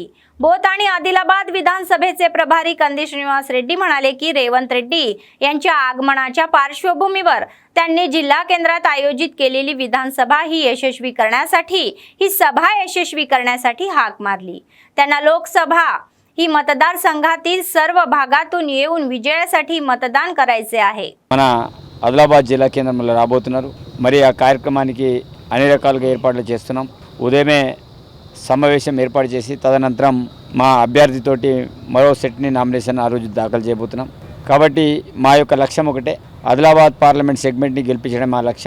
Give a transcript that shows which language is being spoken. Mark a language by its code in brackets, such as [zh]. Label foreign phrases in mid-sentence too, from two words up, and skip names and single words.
[mr] बोथ आणि आदिलाबाद विधानसभेचे प्रभारी कंदी श्रीनिवास रेड्डी म्हणाले की रेवंत रेड्डी यांच्या आगमनाच्या पार्श्वभूमीवर त्यांनी जिल्हा केंद्रात आयोजित केलेली विधानसभा ही यशस्वी करण्यासाठी हाक मारली। त्यांना लोकसभा ही मतदारसंघातील सर्व भागातून येऊन विजयासाठी मतदान करायचे आहे। [te] మన ఆదిలాబాద్ జిల్లా కేంద్రంలో రాబోతున్నారు। మరి ఆ కార్యక్రమానికి అన్ని రకాలుగా ఏర్పాట్లు చేస్తున్నాం। ఉదయమే సమావేశం ఏర్పాటు చేసి తదనంతరం మా అభ్యర్థితోటి మరో సెట్ని నామినేషన్ ఆ రోజు దాఖలు చేయబోతున్నాం। కాబట్టి మా యొక్క లక్ష్యం ఒకటే, ఆదిలాబాద్ పార్లమెంట్ సెగ్మెంట్ని గెలిపించడం మా లక్ష్యం।